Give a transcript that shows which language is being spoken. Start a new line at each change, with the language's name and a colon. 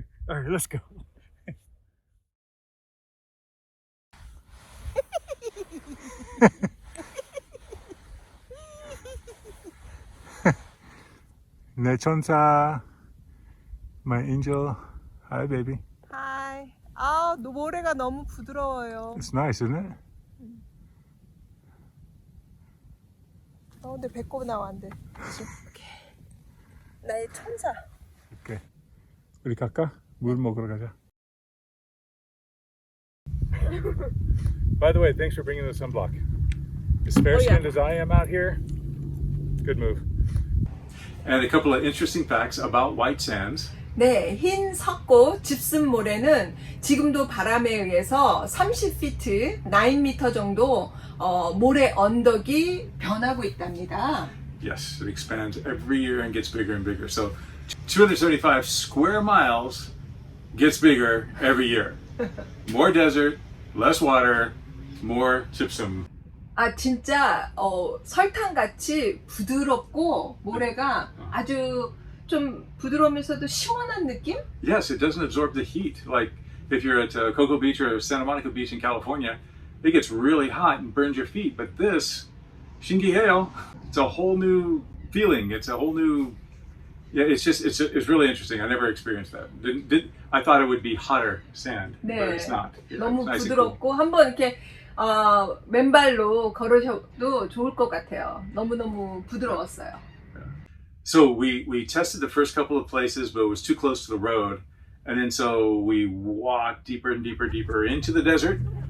English: All right, let's go.
Korean: 내 천사,
English: my angel. Hi, baby. Hi.
Korean: 아, 모래가 너무 부드러워요.
English: It's nice, isn't it?
Korean: 근데 배꼽 나왔는데. 오케이. 나의 천사. Okay. 우리 갈까? 물 먹으러 가자.
English: By the way, thanks for bringing the sunblock. As fair-skinned as I am out here, good move. And a couple of interesting facts about white sands.
Korean: 네, 흰 석고 집슨 모래는 지금도 바람에 의해서 30피트, 9m 정도 모래 언덕이 변하고 있답니다.
English: Yes, it expands every year and gets bigger and bigger. So 275 square miles gets bigger every year. More desert, less water, more gypsum.
Korean: 아, 진짜 설탕같이 부드럽고 모래가 아주 좀 부드러우면서도 시원한 느낌?
English: Yes, it doesn't absorb the heat. Like if you're at Cocoa Beach or Santa Monica Beach in California, it gets really hot and burns your feet. But this,
Korean: 신기해요.
English: It's a whole new feeling. It's a whole new. Yeah, it's really interesting. I never experienced that. I thought it would be hotter sand,
Korean: 네,
English: but it's not. Yeah,
Korean: 너무
English: it's nice and cool.
Korean: 부드럽고 한번 이렇게 맨발로 걸으셔도 좋을 것 같아요. 너무너무 부드러웠어요.
English: So we tested the first couple of places, but it was too close to the road. And then so we walked deeper and deeper into the desert.